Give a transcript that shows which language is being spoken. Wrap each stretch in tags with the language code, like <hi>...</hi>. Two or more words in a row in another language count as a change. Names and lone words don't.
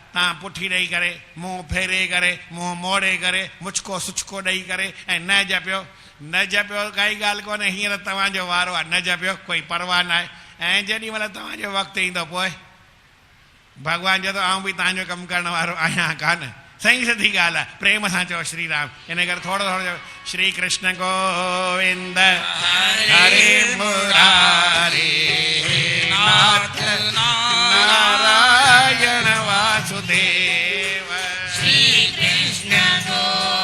<sd>तव्हां पुठी ॾेई करे मुंहुं फेरे करे मुंहुं मोड़े करे मुचको सुचको ॾेई करे ऐं न जपियो काई ॻाल्हि कोन्हे। हींअर तव्हांजो वारो आहे न जपियो कोई परवाह न आहे। ऐं जेॾी महिल तव्हांजो वक़्तु ईंदो पोइ भॻवानु चए थो आऊं बि तव्हांजो कमु करण वारो आहियां कान। सही सिधी ॻाल्हि आहे। प्रेम सां चओ श्री राम। इन करे थोरो थोरो श्री कृष्ण गोविंद हरे मुरारी नाथ नारायण वासुदेव श्री कृष्ण</sd>